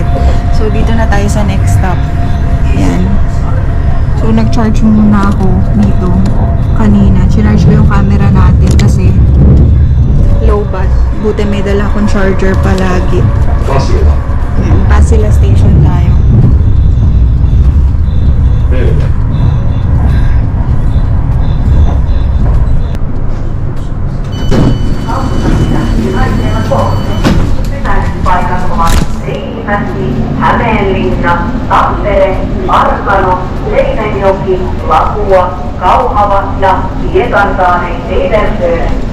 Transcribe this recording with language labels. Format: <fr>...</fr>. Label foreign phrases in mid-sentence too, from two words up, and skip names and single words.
<tl>So, dito na tayo sa</tl> <en>next stop.</en> <tl>Yan. So, nag-charge muna ako dito kanina. Chinarge ko yung camera natin kasi</tl> <en>low bat.</en> <tl>Buti may dala akong charger palagi. Pasila station tayo.</tl> <fi>Hämeenlinna, Tampere, Arkano, Seinäjoki, Lapua, Kauhava ja Pietarsaaren Edelföön.</fi>